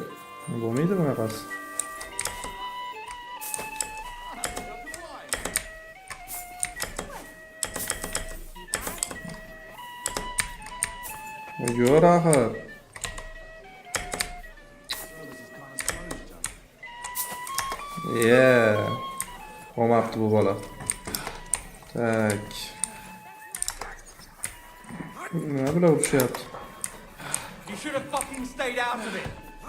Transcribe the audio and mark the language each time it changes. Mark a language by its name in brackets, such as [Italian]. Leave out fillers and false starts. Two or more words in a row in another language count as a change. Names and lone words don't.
[Uzbek] Bo'lmaydi bunaqasi. Yo'q, axir. Olmabdi bu bola. Tak. Nima bilan urishyapti? [English] You should have fucking stayed out of it.